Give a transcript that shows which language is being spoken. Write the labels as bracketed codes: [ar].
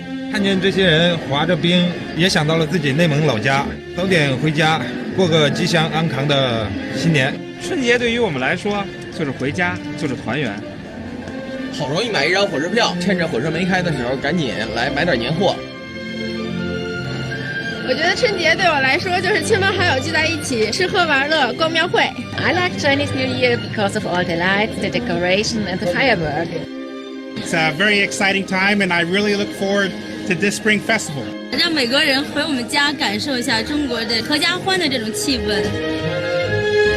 [zh] 看见这些人滑着冰，也想到了自己内蒙老家，早点回家，过个吉祥安康的新年。春节对于我们来说，就是回家，就是团圆。好容易买一张火车票，趁着火车没开的时候，赶紧来买点年货。我觉得春节对我来说就是亲朋好友聚在一起，吃喝玩乐，逛庙会。 [en] I like Chinese New Year because of all the lights, the decoration and the firework. It's a very exciting time and I really look forward to this spring festival. [zh] 让每个人回我们家感受一下中国的合家欢的这种气氛。